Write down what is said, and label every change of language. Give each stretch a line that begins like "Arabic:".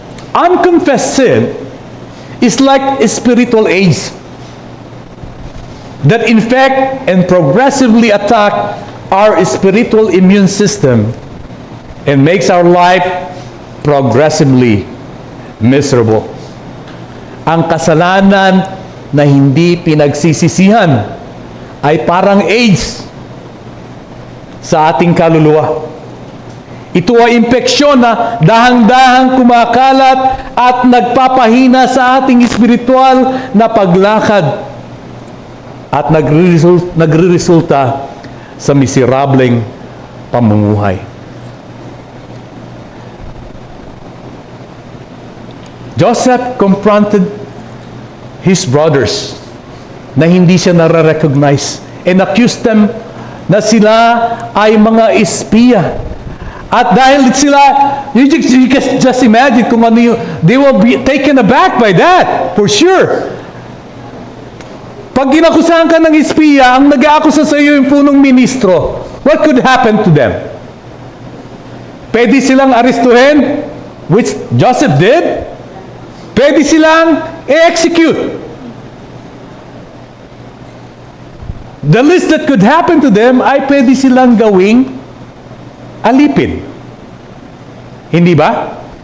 English: Unconfessed sin is like a spiritual AIDS that infect and progressively attack our spiritual immune system and makes our life progressively miserable.
Filipino: Ang kasalanan na hindi pinagsisisihan ay parang AIDS sa ating kaluluwa. Ito ay impeksyon na dahang-dahang kumakalat at nagpapahina sa ating espiritual na paglakad at nagre-resulta sa miserableng pamumuhay.
English: Joseph confronted his brothers
Filipino: na hindi siya nare-recognize
English: and accused them
Filipino: na sila ay mga espiya. At dahil sila,
English: you just imagine
Filipino: kung ano yung,
English: they will be taken aback by that, for sure.
Filipino: Pag ginakusahan ka ng espiya, ang nag-aakusa sa iyo yung punong ministro,
English: what could happen to them?
Filipino: Pwede silang arestuhin,
English: which Joseph did.
Filipino: Pwede silang i-execute.
English: The least that could happen to them
Filipino: ay pwede silang gawing alipin. Hindi ba?